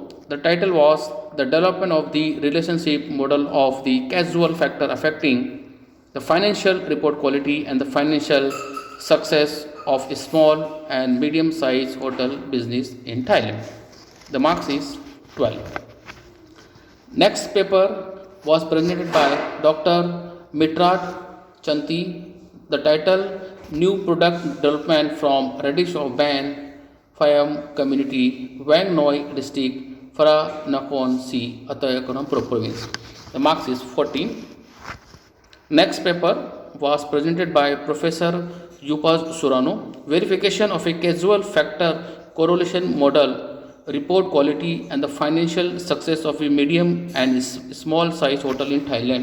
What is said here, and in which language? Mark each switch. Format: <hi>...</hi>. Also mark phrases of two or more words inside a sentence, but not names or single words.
<en>The title was The Development of the Relationship Model of the Causal Factor Affecting the Financial Report Quality and the Financial Success of a Small and Medium-Sized Hotel Business in Thailand. The marks is 12. Next paper was presented by Dr. Mitrat Chanti. The title New Product Development from Radish of Ban Phayam Community, Wang Noi District, Phra Nakhon Si, Atayakonam Province. The marks is 14. Next paper was presented by Professor Yupas Surano. Verification of a causal factor correlation model, report quality and the financial success of a medium and small size hotel in Thailand.</en>